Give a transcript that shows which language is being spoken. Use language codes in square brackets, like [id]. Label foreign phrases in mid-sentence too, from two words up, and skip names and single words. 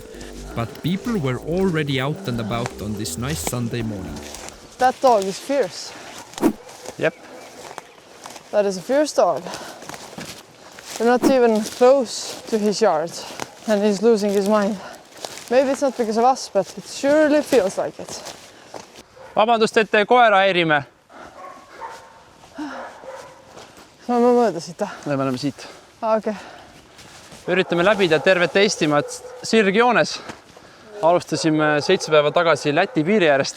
[en] But people were already out and about on this nice Sunday morning. That dog is fierce. Yep. That is a fierce dog. We're not even close to his yard and he's losing his mind. Maybe it's not because of us, but it surely feels like it. [et] Vabandust, et te koera häirime. Me oleme mööda siit. Me oleme siit. Okay. Üritame läbida tervet Eestimaad sirgjoones. Alustasime 7 päeva tagasi Läti piiri äärest.